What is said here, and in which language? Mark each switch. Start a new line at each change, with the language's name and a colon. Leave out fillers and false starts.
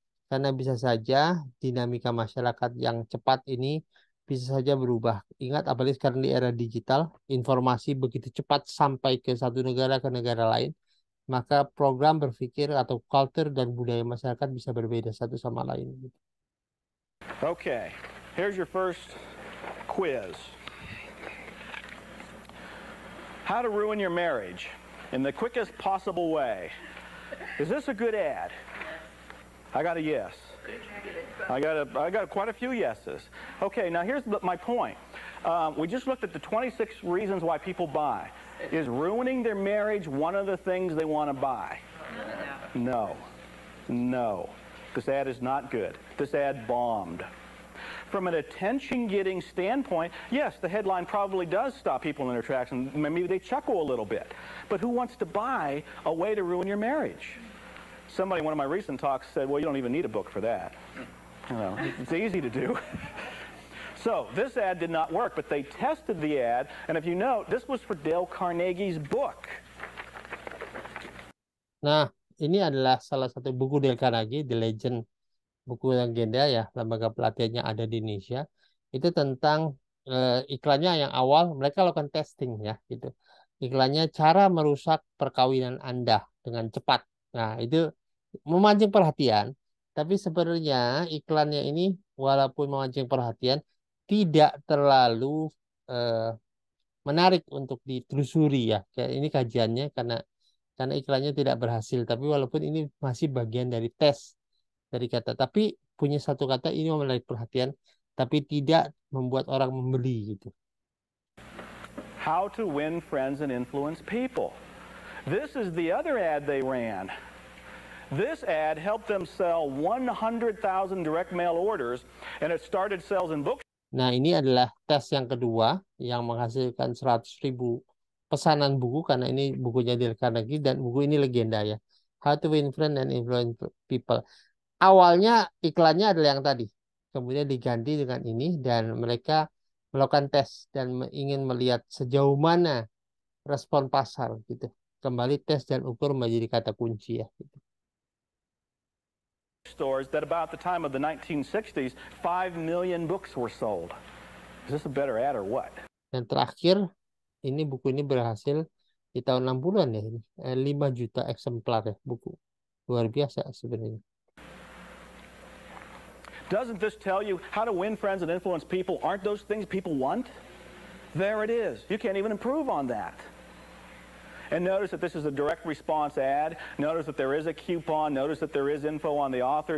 Indonesian: Karena bisa saja dinamika masyarakat yang cepat ini bisa saja berubah. Ingat, apalagi sekarang di era digital, informasi begitu cepat sampai ke satu negara ke negara lain, maka program berpikir atau culture dan budaya masyarakat bisa berbeda satu sama lain.
English: Okay, here's your first quiz. How to ruin your marriage in the quickest possible way. Is this a good ad? I got a yes. I got quite a few yeses. Okay, now here's my point. We just looked at the 26 reasons why people buy. Is ruining their marriage one of the things they want to buy? No. No. This ad is not good. This ad bombed. From an attention-getting standpoint, yes, the headline probably does stop people in their tracks, and maybe they chuckle a little bit. But who wants to buy a way to ruin your marriage? Somebody in one of my recent talks said, well, you don't even need a book for that. You know, it's easy to do. So this ad did not work, but they tested the ad, and if you note, this was for Dale Carnegie's book.
Indonesian: Nah, ini adalah salah satu buku Dale Carnegie,
English: The Legend,
Indonesian: buku legenda ya, lembaga pelatihannya ada di Indonesia. Itu tentang iklannya yang awal mereka lakukan testing ya, gitu. Iklannya cara merusak perkawinan Anda dengan cepat. Nah, itu memancing perhatian, tapi sebenarnya iklannya ini walaupun memancing perhatian tidak terlalu menarik untuk ditelusuri ya. Kayak ini kajiannya karena iklannya tidak berhasil, tapi walaupun ini masih bagian dari tes dari kata, tapi punya satu kata ini menarik perhatian, tapi tidak membuat orang membeli gitu.
English: How to win friends and influence people. This is the other ad they ran. This ad helped them sell 100,000 direct mail orders, and it started sales in books.
Indonesian: Nah, ini adalah tes yang kedua yang menghasilkan 100.000 pesanan buku, karena ini bukunya Dale Carnegie dan buku ini legenda ya.
English: How to Win Friends and Influence People.
Indonesian: Awalnya iklannya adalah yang tadi, kemudian diganti dengan ini dan mereka melakukan tes dan ingin melihat sejauh mana respon pasar gitu. Kembali tes dan ukur menjadi kata kunci ya. Gitu.
English: Stores that about the time of the 1960s, 5 million books were sold. Is this a better ad or what?
Indonesian: Dan terakhir, ini buku ini berhasil di tahun 60-an ya, ini 5 juta eksemplar ya buku. Luar biasa sebenarnya.
English: Doesn't this tell you how to win friends and influence people? Aren't those things people want? There it is. You can't even improve on that. And notice that this is a direct response ad. Notice that there is a coupon. Notice that there is info on the author.